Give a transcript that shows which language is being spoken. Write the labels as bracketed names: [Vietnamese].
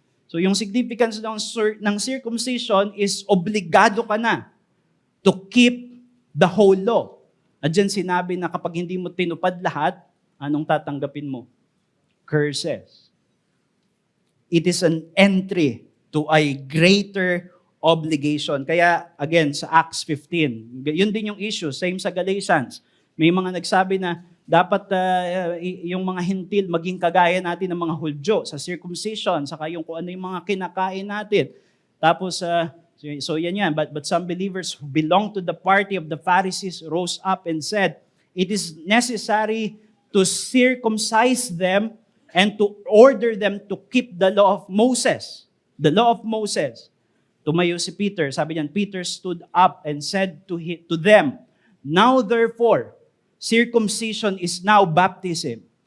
[English] So yung significance ng circumcision is [Filipino] obligado ka na [English] to keep the whole law. [Filipino] At dyan sinabi na kapag hindi mo tinupad lahat, anong tatanggapin mo? Curses. [English] It is an entry to a greater obligation. [Filipino] Kaya, again, sa Acts 15, yun din yung issue. Same sa Galatians. May mga nagsabi na dapat yung mga hintil maging kagaya natin ng mga Hudyo sa circumcision, saka yung kung ano yung mga kinakain natin. Tapos, so yan. [English] But some believers who belong to the party of the Pharisees rose up and said, it is necessary to circumcise them and to order them to keep the law of Moses. The law of Moses. [Filipino] Tumayo si Peter. Sabi niyan, [English] Peter stood up and said to them, now therefore, circumcision is now baptism.